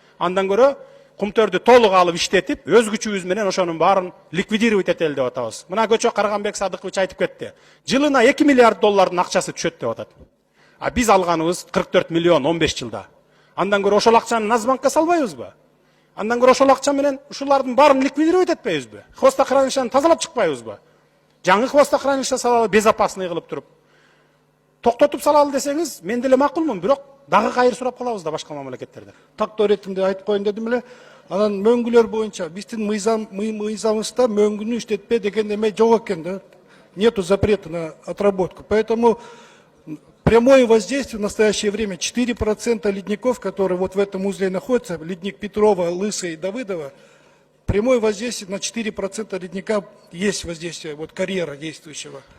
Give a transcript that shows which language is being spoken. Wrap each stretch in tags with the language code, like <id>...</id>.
<ky>Андан көрө кумтөрдү толук алып иштетип, өз күчүбүз менен ошонун баарын ликвидировать этели деп атабыз. Мына көчө Карганбек Садыкович айтып кетти. Жылына 2 миллиард доллардын акчасы түшөт деп атат. А биз алганыбыз 44 миллион 15 жылда. Андан көрө ошол акчаны Нацбанкка салбайбызбы? Андан көрө ошол акча менен ушулардын баарын ликвидировать этпейбизби? Хвостохранилищени тазалап чыкпайбызбы? Жаңы хвостохранилище салалы, безопасный кылып туруп. Токтотуп салалы десеңиз, мен деле макулмун, бирок дагы кайыр сурап калабыз да башка мамлекеттерден. Тактоо иретинде айтып коеюн дедим эле. Анан мөңгүлөр боюнча биздин мыйзамыбызда мөңгүнү иштетпе деген эме жок экен да.</ky> <ru>Нету запрета на отработку. Поэтому прямое воздействие в настоящее время 4% ледников, которые вот в этом узле находятся, ледник Петрова, Лысый и Давыдова, прямое воздействие на 4% ледника есть воздействие, вот карьера действующего.</ru>